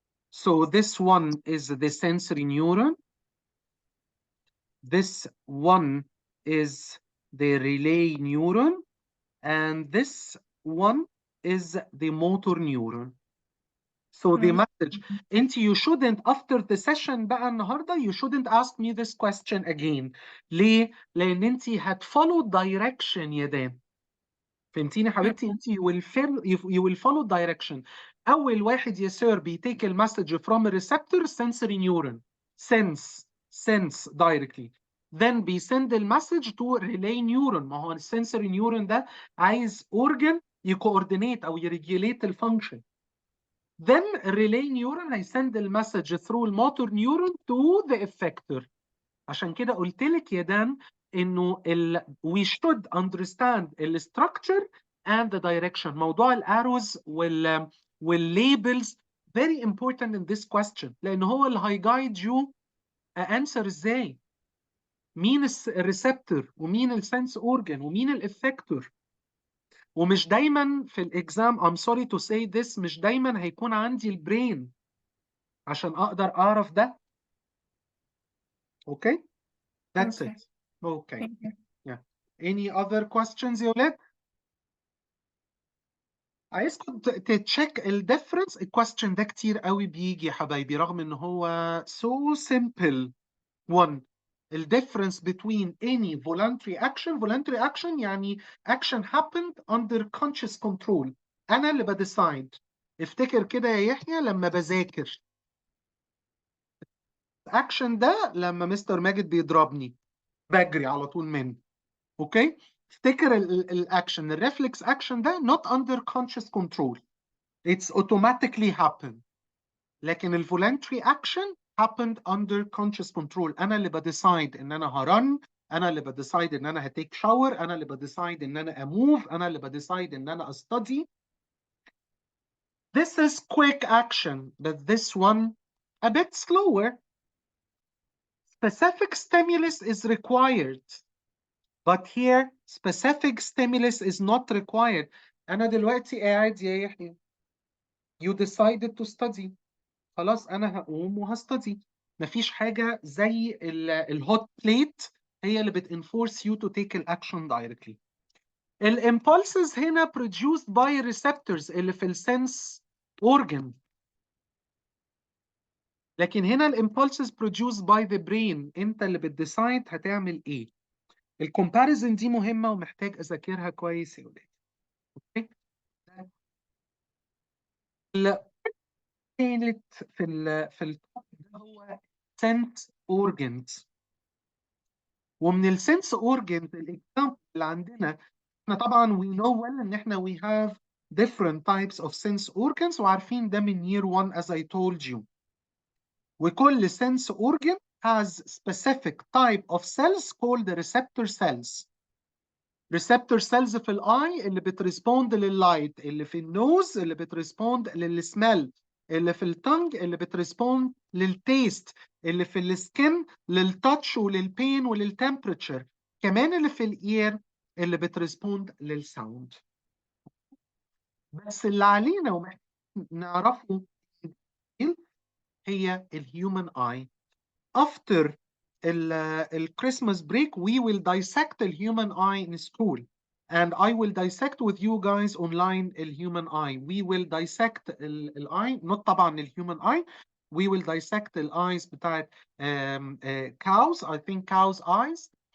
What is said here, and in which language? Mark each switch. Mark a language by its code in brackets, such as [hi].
[en] So this one is the sensory neuron. This one is the relay neuron. And this one is the motor neuron. So the message, you shouldn't, after the session [ar] بقى النهارده, [en] you shouldn't ask me this question again. [ar] ليه؟ لأن انت هتfollow direction يا دان. فهمتيني حبيبتي؟ انت [en] you will follow direction. [ar] أول واحد يا سير بيتيك المسج [en] from a receptor sensory neuron. Sense directly. Then [ar] بيسند المسج [en] to relay neuron. [ar] ما هو السنسوري نيورون ده عايز organ يكوردينيت أو يريجوليت الفانكشن. [en] Then relay neuron [ar] هيسند المسج [en] through الموتور neuron to the effector. [ar] عشان كده قلت لك يا دان انه [en] we should understand the structure and the direction. [ar] موضوع الارrows والليبلز [en] very important in this question [ar] لان هو اللي هيجايد you answer ازاي. مين الريسبتور ومين السنس اورجان ومين الافكتور. ومش دايما في الاكزام [en] I'm sorry to say this [ar] مش دايما هيكون عندي البرين عشان اقدر اعرف ده. [en] Okay? That's Okay. it. Okay. Thank you. Yeah. Any other questions [ar] يا ولاد؟ عايزكم تتشيك الديفرنس. الكويستشن ده كتير قوي بيجي يا حبايبي رغم ان هو [en] so simple. One, the difference between any voluntary action [ar] يعني [en] action happened under conscious control. [ar] أنا اللي بديسايد. افتكر كده يا يحيى لما بذاكر. action ده لما مستر ماجد بيضربني بجري على طول منه. [en] Okay? [ar] افتكر [en] الاكشن الريفلكس action ده not under conscious control. It's automatically happen. [ar] لكن [en] الفولنتري action happened under conscious control. [ar] أنا اللي بديسايد إن أنا هرن، أنا اللي بديسايد إن أنا هتيك شاور، أنا اللي بديسايد إن أنا أموف، أنا اللي بديسايد إن أنا أستدي. [en] This is quick action, but this one a bit slower. Specific stimulus is required, but here specific stimulus is not required. [ar] أنا دلوقتي قاعد يا يحيى. [en] You decided to study. [ar] خلاص انا هقوم وهستدي. مفيش حاجه زي [en] الهوت بليت هي اللي بتنفورس يو تو تيك الاكشن دايركتلي. الامبولسز هنا produced by receptors [ar] اللي في [en] السنس اورجن. [ar] لكن هنا [en] الامبولسز produced by the brain. [ar] انت اللي بتديسايد هتعمل ايه. الكومباريزن دي مهمه ومحتاج اذاكرها كويس يا ولاد. اوكي. الثالث في التوبيك ده هو sense organs. ومن السنس اورجنز الاكزامبل اللي عندنا احنا طبعا [en] we know well [ar] ان احنا [en] we have different types of sense organs [ar] وعارفين ده من year 1 [en] as I told you. وكل sense organ has specific type of cells called the receptor cells. [ar] receptor cells في الاي اللي بتريسبوند لللايت، اللي في النوز اللي بتريسبوند للسميل، اللي في التنج اللي بتريسبوند للتيست، اللي في السكن للتاتش وللبين وللتمبريتشر، كمان اللي في الاير اللي بتريسبوند للساوند. بس اللي علينا ومحتاجين نعرفه هي الهيومن اي. [en] After Christmas break we will dissect the human eye in school and I will dissect with you guys online the human eye. We will dissect the eye, not طبعا the human eye. We will dissect the eyes [ar] بتاعت [en] cows, I think cows eyes.